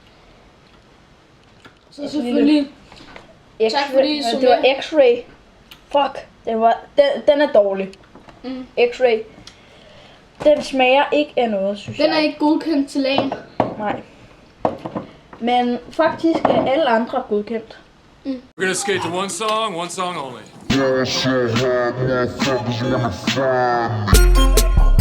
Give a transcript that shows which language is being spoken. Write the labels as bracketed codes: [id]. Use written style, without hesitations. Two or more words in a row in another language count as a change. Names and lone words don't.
[da] Så selvfølgelig. Tak fordi I så det var med. X-ray. Fuck, den er dårlig. Mm. X-ray. Den smager ikke af noget, synes jeg. Den er ikke godkendt til LAN. Nej. Men faktisk er alle andre godkendt. [en] We're gonna skate to one song only. Yeah, so hard, motherfuckers wanna find me.